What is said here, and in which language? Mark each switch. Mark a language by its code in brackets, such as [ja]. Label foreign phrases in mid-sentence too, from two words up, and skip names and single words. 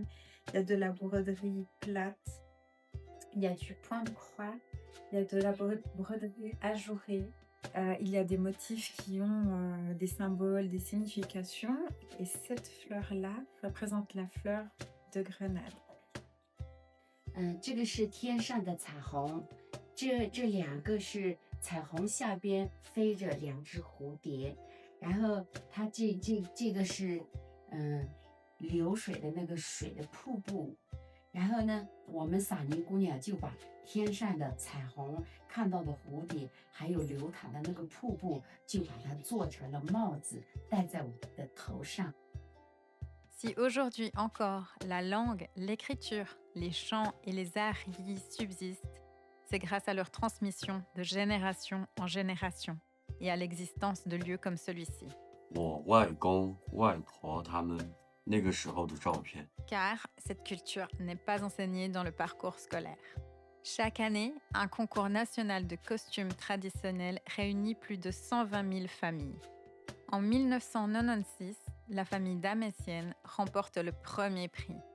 [fr] Il y a de la broderie plate, il y a du point de croix, il y a de la broderie ajourée. Il y a des motifs qui ont des symboles, des significations. Et cette fleur-là représente la fleur de grenade. [zh] 这个是天上的彩虹，这两个是彩虹下边飞着两只蝴蝶，然后它这个是流水的那个水的瀑布，然后呢，我们撒尼姑娘就把天上的彩虹、看到的蝴蝶，还有流淌的那个瀑布，就把它做成了帽子，戴在我们的头上。 [fr] Si aujourd'hui encore la langue, l'écriture, les chants et les arts yi subsistent, c'est grâce à leur transmission de génération en génération et à l'existence de lieux comme celui-ci. [zh] 我外公外婆他们那个时候的照片。 [fr] Car cette culture n'est pas enseignée dans le parcours scolaire. Chaque année, un concours national de costumes traditionnels réunit plus de 120 000 familles. En 1996, la famille d'Amécienne remporte le premier prix.